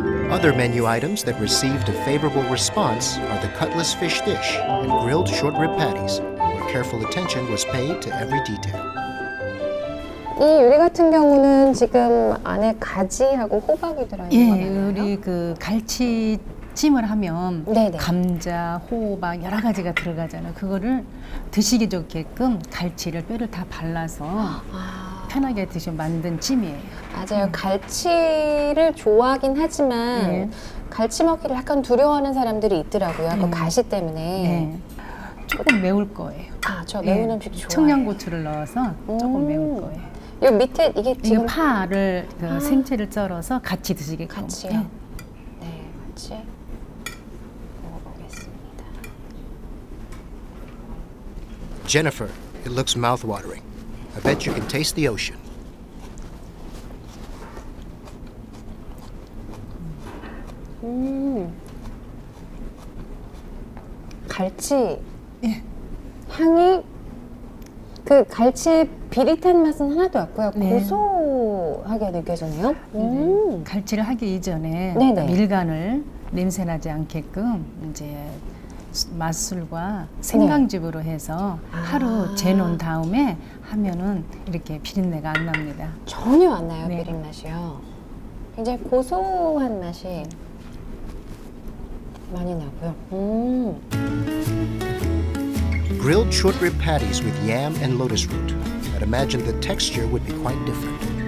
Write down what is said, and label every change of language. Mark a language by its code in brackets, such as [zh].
[en] Other menu items that received a favorable response are the cutlass fish dish and grilled short rib patties, where careful attention was paid to every detail. [ko] 이 요리 같은 경우는 지금 안에 가지하고 호박이 들어있는 예, 거잖아요. 우리 그 갈치찜을 하면 네네. 감자, 호박 여러 가지가 들어가잖아요. 그거를 드시기 좋게끔 갈치를 뼈를 다 발라서 편하게 드셔 만든 찜이에요. 맞아요. 갈치를 좋아하긴 하지만 네. 갈치 먹기를 약간 두려워하는 사람들이 있더라고요. 그 가시 때문에. 네. 조금 매울 거예요. 저 매운 예. 음식 좋아해요. 청양고추를 넣어서 조금 매울 거예요. 요 밑에 이게 이거 지금 파를 그 생채를 썰어서 같이 드시게끔. 같이요? 예. 네, 같이 먹어보겠습니다. [en] Jennifer, it looks mouth-watering. I bet you can taste the ocean. [ko] 갈치 예. 향이 그 갈치의 비릿한 맛은 하나도 없고요. 네. 고소하게 느껴지네요. 갈치를 하기 이전에 네네. 밀간을 냄새 나지 않게끔 이제 맛술과 생강즙으로 해서 하루 재놓은 다음에 하면은 이렇게 비린내가 안 납니다. 전혀 안 나요, 네. 비린 맛이요. 굉장히 고소한 맛이 많이 나고요. [en] Grilled short rib patties with yam and lotus root. I'd imagine the texture would be quite different.